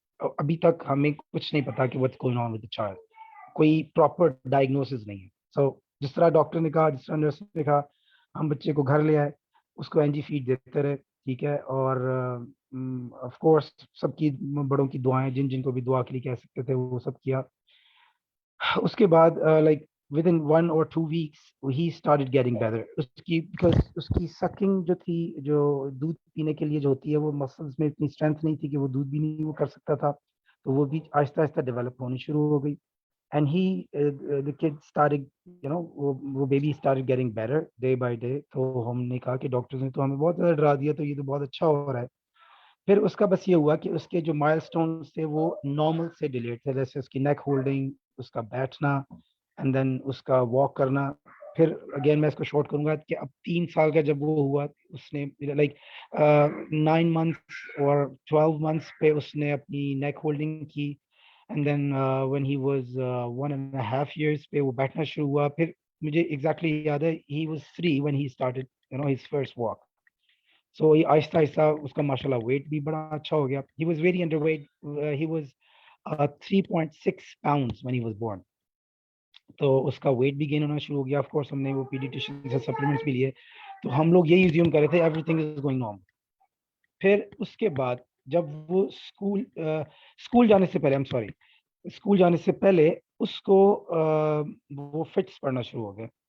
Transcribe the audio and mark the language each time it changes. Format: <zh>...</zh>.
<ur>ابھی تک ہمیں کچھ نہیں پتا کہ</ur> <en>what's going on with the child,</en> <ur>کوئی پراپر ڈائگنوسس نہیں ہے. سو جس طرح ڈاکٹر نے کہا, جس طرح نرس نے کہا, ہم بچے کو گھر لے آئے, اس کو این جی فیڈ دیتے رہے, ٹھیک ہے. اور آف کورس سب کی بڑوں کی دعائیں, جن جن کو بھی دعا کے لیے کہہ سکتے تھے وہ سب کیا. اس کے بعد</ur> <en>Like within 1 or 2 weeks he started getting better.</en> <ur>اس کی because اس کی سکنگ جو تھی, جو دودھ پینے کے لیے جو ہوتی ہے, وہ مسلز میں اتنی اسٹرینتھ نہیں تھی کہ وہ دودھ بھی نہیں وہ کر سکتا تھا. تو وہ بھی آہستہ آہستہ ڈیولپ ہونی شروع ہو گئی.</ur> <en>and he the kid started you know وہ baby started getting better day by day.</en> <ur>تو ہم نے کہا کہ ڈاکٹرز نے تو ہمیں بہت زیادہ ڈرا دیا, تو یہ تو بہت اچھا ہو رہا ہے. پھر اس کا بس یہ ہوا کہ اس کے جو مائل سٹونز تھے وہ نارمل سے ڈیلیٹ تھے, جیسے اس کی نیک ہولڈنگ, اس کا بیٹھنا, اینڈ دین اس کا واک کرنا. پھر اگین میں اس کو شارٹ کروں گا کہ اب 3 سال کا جب وہ ہوا, اس نے لائک 9 months اور 12 months پہ اس نے اپنی نیک ہولڈنگ کی. And then</ur> <en>when he was 1.5 years</en> <ur>پہ وہ بیٹھنا شروع ہوا. پھر مجھے ایگزیکٹلی یاد ہے</ur> <en>he was 3 when he started you know his first walk.</en> <ur>سو یہ آہستہ آہستہ اس کا ماشاء اللہ ویٹ بھی بڑا اچھا ہو گیا.</ur> <en>he was very underweight, he was 3.6 pounds when he was born.</en> <ur>تو اس کا ویٹ بھی گین ہونا شروع ہو گیا. آف کورس ہم نے وہ پیڈیٹیشین سے سپلیمنٹس بھی لیے, تو ہم لوگ یہی ایزیوم کر رہے تھے</ur> <en>Everything is going normal.</en> <ur>پھر اس کے بعد جب وہ اسکول جانے سے پہلے,</ur> <en>I'm sorry,</en> <ur>اسکول جانے سے پہلے اس کو وہ فٹس پڑنا شروع ہو گئے.</ur>